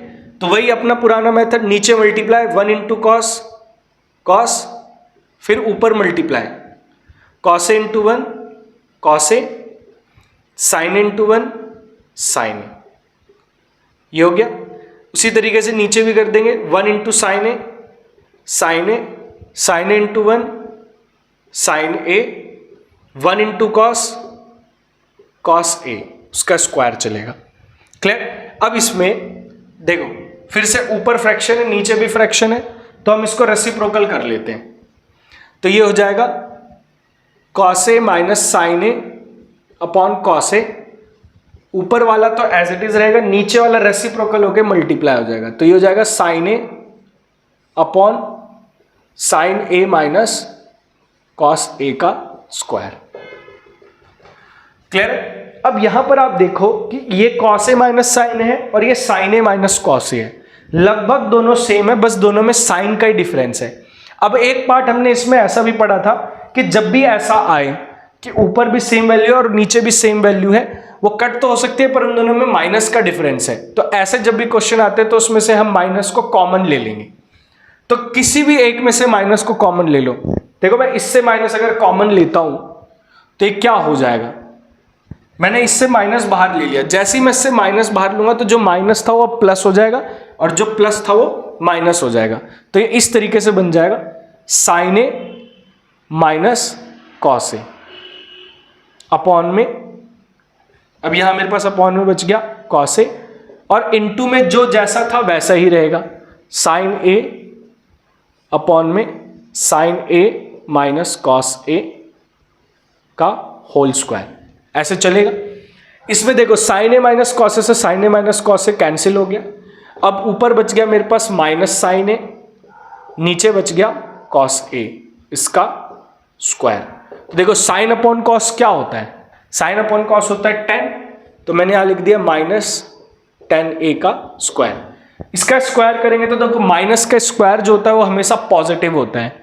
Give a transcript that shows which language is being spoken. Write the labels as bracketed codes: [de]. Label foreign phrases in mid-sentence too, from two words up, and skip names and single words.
[hi] तो वही अपना पुराना मेथड, नीचे मल्टीप्लाई 1 × cos, फिर ऊपर मल्टीप्लाई cos × 1 cos, sin × 1 sin। ये हो गया। उसी तरीके से नीचे भी कर देंगे 1 × sin × 1 sin a, 1 × cos a, उसका स्क्वायर चलेगा। क्लियर? अब इसमें देखो फिर से ऊपर फ्रैक्शन है, नीचे भी फ्रैक्शन है, तो हम इसको रेसिप्रोकल कर लेते हैं। तो ये हो जाएगा cos a - sin a/cos a। ऊपर वाला तो [en] as it is [hi] रहेगा, नीचे वाला रेसिप्रोकल होकर मल्टीप्लाई हो जाएगा। तो ये हो जाएगा sin a/sin a - cos a का स्क्वायर। क्लियर? अब यहां पर आप देखो कि ये cos a - sin है और ये sin a - cos a है। लगभग दोनों सेम है, बस दोनों में साइन का ही डिफरेंस है। अब एक पार्ट हमने इसमें ऐसा भी पढ़ा था कि जब भी ऐसा आए कि ऊपर भी [en] same value [hi] है और नीचे भी [en] same value [hi] है, वो कट तो हो सकती है पर उन दोनों में माइनस का डिफरेंस है। तो ऐसे जब भी क्वेश्चन आते हैं तो उसमें से हम माइनस को कॉमन ले लेंगे। तो किसी भी एक में से माइनस को कॉमन ले लो। देखो मैं इससे माइनस अगर कॉमन लेता हूं तो ये क्या हो जाएगा? मैंने इससे माइनस बाहर ले लिया, जैसे ही मैं इससे माइनस बाहर लूंगा तो जो माइनस था वो प्लस हो जाएगा और जो प्लस था वो माइनस हो जाएगा। तो ये इस तरीके से बन जाएगा sin a - cos a अपॉन में, अब यहां मेरे पास अपॉन में बच गया cos a, और इनटू में जो जैसा था वैसा ही रहेगा sin a अपॉन में sin a - cos a का [en] whole square. [hi] ऐसे चलेगा। इसमें देखो sin a - cos a से sin a - cos a कैंसिल हो गया। अब ऊपर बच गया मेरे पास -sin a, नीचे बच गया cos a, इसका स्क्वायर। तो देखो sin अपॉन cos क्या होता है? sin अपॉन cos होता है tan, तो मैंने यहां लिख दिया -tan a का स्क्वायर। इसका स्क्वायर करेंगे तो देखो माइनस का स्क्वायर जो होता है वो हमेशा पॉजिटिव होता है।